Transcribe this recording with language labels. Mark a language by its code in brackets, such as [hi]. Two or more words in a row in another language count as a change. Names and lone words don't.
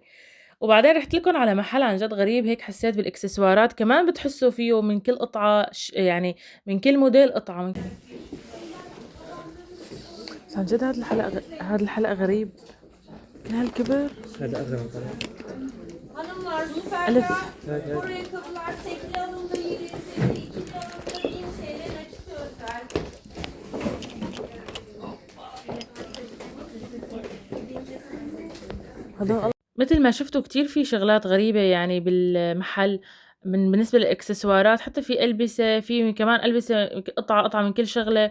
[ar] وبعدين رُحت لكم على محل عن جد غريب هيك حسّيت بالإكسسوارات كمان بتحسّوا فيه من كل قطعة يعني من كل موديل قطعة من بس عن جد هاد الحلقة غريب، كل هالكبر. هذا أغرب طبعا. [tr] Hanımlar lüfer [ar] ألف. [tr] spor ayakkabılar tekli alımda 750, ikili alımda 1000 TL nakit özel. [ar] هدول متل ما شفتوا كتير في شغلات غريبة يعني بالمحل بالنسبة للإكسسوارات، حتى في ألبسة، في كمان ألبسة قطعة من كل شغلة.